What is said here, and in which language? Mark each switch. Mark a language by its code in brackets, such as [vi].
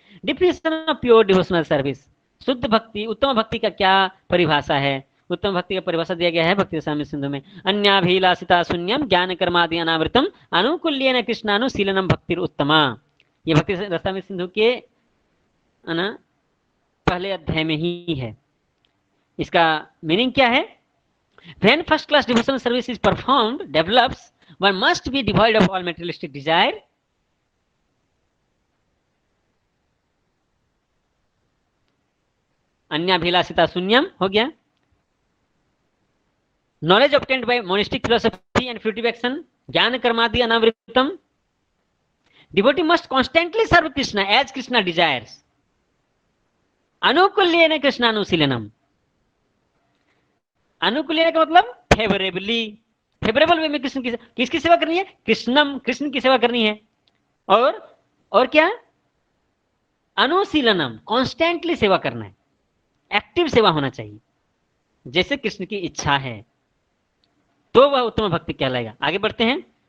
[en] Definition of pure devotional service. [hi] शुद्ध भक्ति, उत्तम भक्ति का क्या परिभाषा है? उत्तम भक्ति का परिभाषा दिया गया है भक्ति रसामृत सिंधु में। [sa] अन्याभिलाषिता शून्यम ज्ञान कर्मादि अनावृतम अनुकूल्येन कृष्णानुशीलनम भक्तिर उत्तमा। [hi] ये भक्ति रसामृत सिंधु के पहले अध्याय में ही है। इसका मीनिंग क्या है? [en] When first class devotional service is performed, develops, one must be devoid of all materialistic desire. [sa] अन्याभिलाषिता शून्यम [hi] हो गया। [en] Knowledge obtained by monistic philosophy and fruitive action, [sa] ज्ञान कर्मादि अनावृतम. [en] Devotee must constantly serve Krishna as Krishna desires. [sa] अनुकूल्येन कृष्णानुशीलनम. [hi] अनुकूल्येन का मतलब favourably, favourable वे में कृष्ण की, किसकी सेवा करनी है? कृष्णम, कृष्ण की सेवा करनी है। और क्या? अनुशीलनम, कॉन्स्टेंटली सेवा करना है, एक्टिव सेवा होना चाहिए, जैसे कृष्ण की इच्छा है, तो वह उत्तम भक्ति कहलाएगा। आगे बढ़ते हैं।